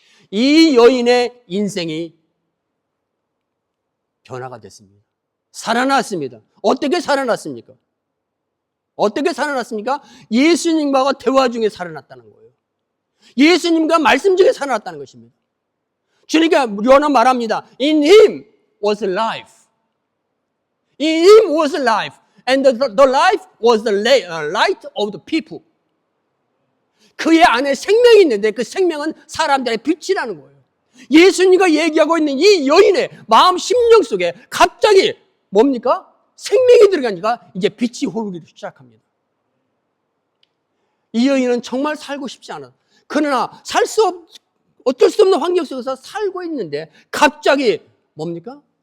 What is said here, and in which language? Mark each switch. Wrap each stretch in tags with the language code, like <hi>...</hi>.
<ko>이 여인의 인생이 변화가 됐습니다. 살아났습니다. 어떻게 살아났습니까? 어떻게 살아났습니까? 예수님과 대화 중에 살아났다는 거예요. 예수님과 말씀 중에 살아났다는 것입니다. 주님께 요한은 말합니다.</ko> <en>In him was life. In him was life. And the life was the light of the people.</en> <ko>그의 안에 생명이 있는데 그 생명은 사람들의 빛이라는 거예요. 예수님과 얘기하고 있는 이 여인의 마음 심령 속에 갑자기 뭡니까? 생명이 들어가니까 이제 빛이 흐르기 시작합니다. 이 여인은 정말 살고 싶지 않아. 그러나 어쩔 수 없는 환경 속에서 살고 있는데 갑자기 뭡니까?</ko>